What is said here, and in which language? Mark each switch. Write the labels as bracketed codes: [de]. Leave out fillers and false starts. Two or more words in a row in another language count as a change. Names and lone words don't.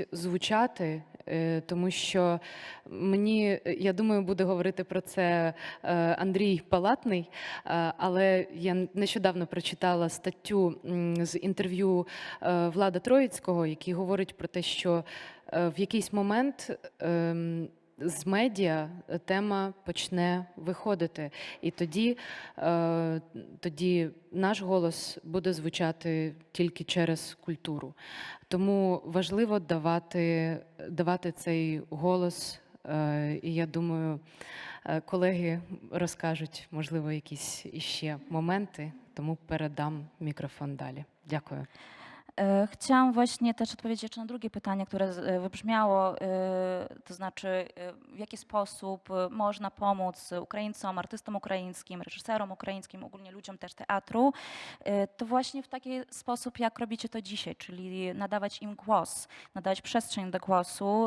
[uk] звучати, тому що я думаю, буде говорити про це Андрій Палатний, але я нещодавно прочитала статтю з інтерв'ю Влада Троїцького, який говорить про те, що в якийсь момент з медіа тема почне виходити, і тоді наш голос буде звучати тільки через культуру. Тому важливо давати цей голос, і я думаю, колеги розкажуть, можливо, якісь іще моменти, тому передам мікрофон далі. Дякую. [pl] Chciałam właśnie też odpowiedzieć jeszcze na drugie pytanie, które wybrzmiało, to znaczy w jaki sposób można pomóc Ukraińcom, artystom ukraińskim, reżyserom ukraińskim, ogólnie ludziom też teatru, to właśnie w taki sposób, jak robicie to dzisiaj, czyli nadawać im głos, nadawać przestrzeń do głosu.